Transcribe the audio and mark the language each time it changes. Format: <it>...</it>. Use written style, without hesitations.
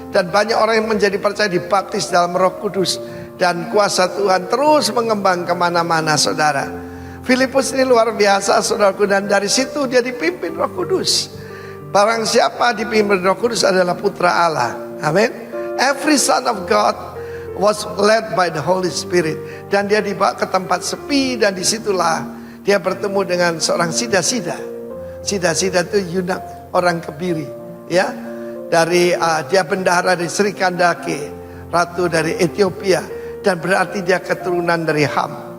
<id>Dan banyak orang yang menjadi percaya dibaptis dalam Roh Kudus. Dan kuasa Tuhan terus mengembang kemana-mana, saudara. Filipus ini luar biasa, saudaraku. Dan dari situ dia dipimpin Roh Kudus. Barang siapa dipimpin Roh Kudus adalah putra Allah. Amin.</id> <en>Every son of God was led by the Holy Spirit.</en> <id>Dan dia dibawa ke tempat sepi. Dan disitulah dia bertemu dengan seorang sida-sida. Sida-sida itu Yunak, orang Kebiri, ya. Dari dia bendahara dari Sri Kandake, ratu dari Ethiopia, dan berarti dia keturunan dari Ham.</id>